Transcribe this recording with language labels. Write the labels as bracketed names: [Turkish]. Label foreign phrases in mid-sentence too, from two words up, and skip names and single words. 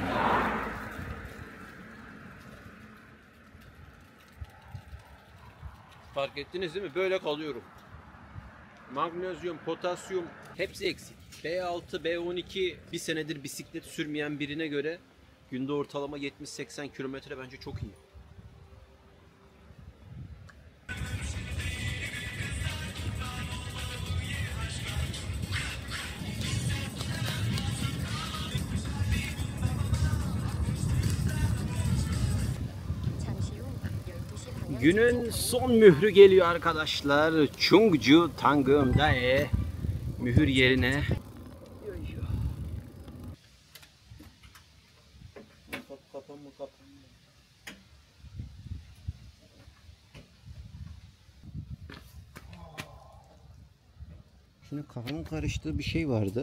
[Turkish] Fark ettiniz değil mi? Böyle kalıyorum. Magnezyum, potasyum hepsi eksik. B6, B12 bir senedir bisiklet sürmeyen birine göre günde ortalama 70-80 kilometre bence çok iyi. [Korean] 잠시 후 12시 방향 [Turkish] Günün son mührü geliyor arkadaşlar. Chungju Tangyeomdae mühür yerine. Şimdi kafamın karıştığı bir şey vardı.